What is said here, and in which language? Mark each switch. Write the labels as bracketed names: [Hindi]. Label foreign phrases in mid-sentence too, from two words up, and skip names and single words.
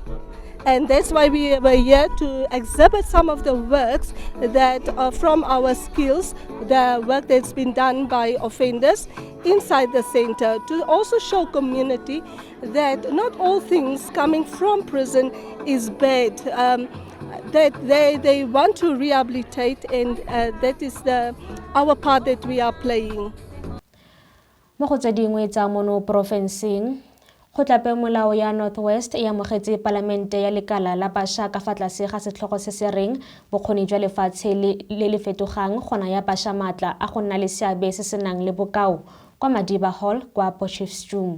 [English] And that's why we were here to exhibit some of the works that are from our skills, the work that's been done by offenders inside the center, to also show community that not all things coming from prison is bad. That they want to rehabilitate, and that is our part that we are playing. [Tswana] Mo go tse dingwe tsa mono porofenseng, Kgotlapeomolao ya Northwest e amogetse palamente ya lekala la baša ka fa tlase ga setlhogo se se reng bokgoni jwa lefatshe le le fetogang gona ya baša maatla a go nna le seabe se se nang le bokao kwa Madiba Hall kwa Potchefstroom.